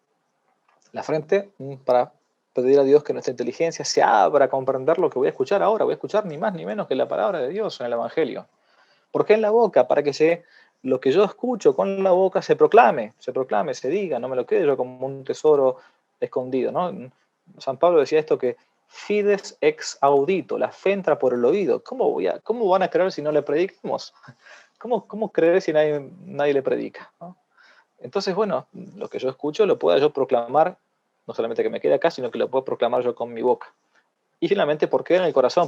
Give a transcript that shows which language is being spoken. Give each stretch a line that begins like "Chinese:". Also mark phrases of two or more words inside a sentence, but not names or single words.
Spanish: La frente para pedir a Dios que nuestra inteligencia se abra a comprender lo que voy a escuchar ahora. Voy a escuchar ni más ni menos que la palabra de Dios en el Evangelio. ¿Por qué en la boca? Para que lo que yo escucho con la boca se proclame, se diga, no me lo quede yo como un tesoro escondido, ¿no? San Pablo decía esto, que
Latin: fides ex audito,
Spanish: la fe entra por el oído. ¿Cómo van a creer si no le predicamos? ¿Cómo creer si nadie le predica, ¿no? Entonces, bueno, lo que yo escucho lo puedo yo proclamar, no solamente que me quede acá, sino que lo puedo proclamar yo con mi boca. Y finalmente, ¿por qué en el corazón?